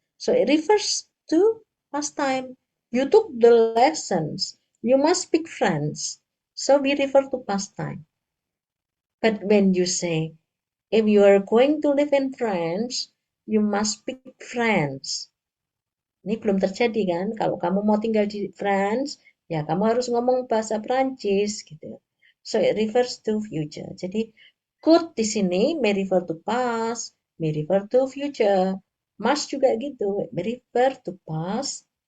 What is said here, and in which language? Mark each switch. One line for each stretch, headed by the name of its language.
English: So it refers to past time. You took the lessons. You must speak French. So we refer to past time. But when you say, if you are going to live in France, you must speak French.
Indonesian: Ini belum terjadi kan? Kalau kamu mau tinggal di France, ya kamu harus ngomong bahasa Prancis gitu.
English: So it refers to future.
Indonesian: Jadi could di sini
English: may refer to past, may refer to future.
Indonesian: Must juga gitu,
English: may refer to past,